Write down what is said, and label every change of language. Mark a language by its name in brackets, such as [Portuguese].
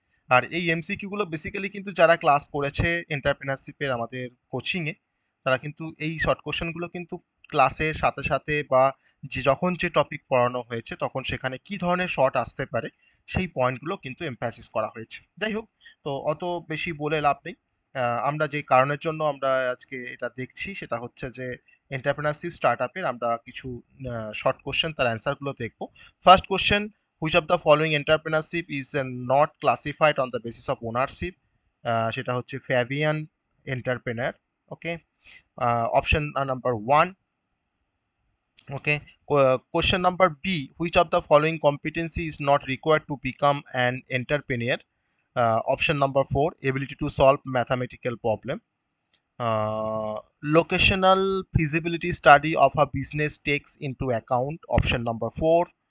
[Bangla] আর এই এমসিকিউ গুলো বেসিক্যালি কিন্তু যারা ক্লাস করেছে এন্টারপ্রেনারশিপের আমাদের কোচিংয়ে, তারা কিন্তু এই শর্ট কোশ্চেন গুলো কিন্তু ক্লাসের সাথে সাথে বা যখন যে টপিক পড়ানো হয়েছে তখন সেখানে কি ধরনের শর্ট আসতে পারে সেই পয়েন্টগুলো কিন্তু এমফ্যাসিস করা হয়েছে। যাই হোক, তো অত বেশি বলে লাভ নেই। আমরা যে কারণের জন্য আমরা আজকে এটা দেখছি সেটা হচ্ছে যে এন্টারপ্রেনারশিপ স্টার্ট আপের আমরা কিছু শর্ট কোশ্চেন তার অ্যান্সারগুলো দেখবো। [English] First question: which of the following entrepreneurship is not classified on the basis of ownership? [Bangla] সেটা হচ্ছে Fabian entrepreneur. [English] Okay. Option number one. Okay. Question number B: which of the following competency is not required to become an entrepreneur? Option number four: ability to solve mathematical problem. Locational feasibility study of a business takes into account. Option number four.